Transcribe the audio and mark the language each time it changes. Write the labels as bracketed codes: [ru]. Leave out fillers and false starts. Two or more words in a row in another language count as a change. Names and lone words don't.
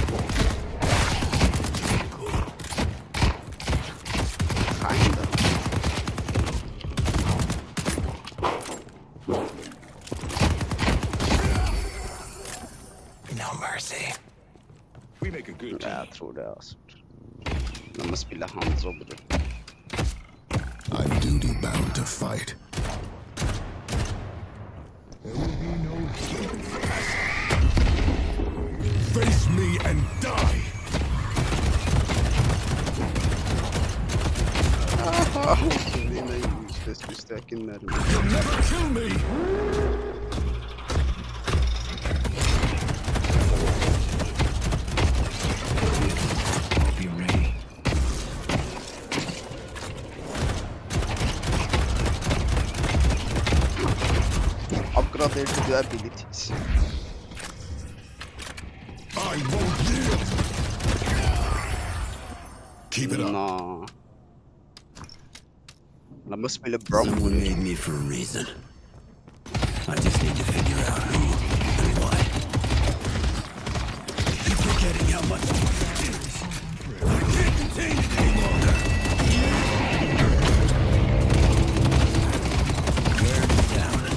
[en] Kinda. No mercy. We make a good team. [no] Jeg tror det, altså. La meg spille Hanzo, bror. [en] I'm duty bound to fight. Face me and die. [tr] Yine üst üste mermi. [en] Never kill me. Be ready. Upgrade to abilities. I won't yield. Keep it up. [no] Nå. La meg spille [en] Someone Brom. made me for a reason. I just need to figure out who and why. You're forgetting how much I can't contain it any longer. Wear me down.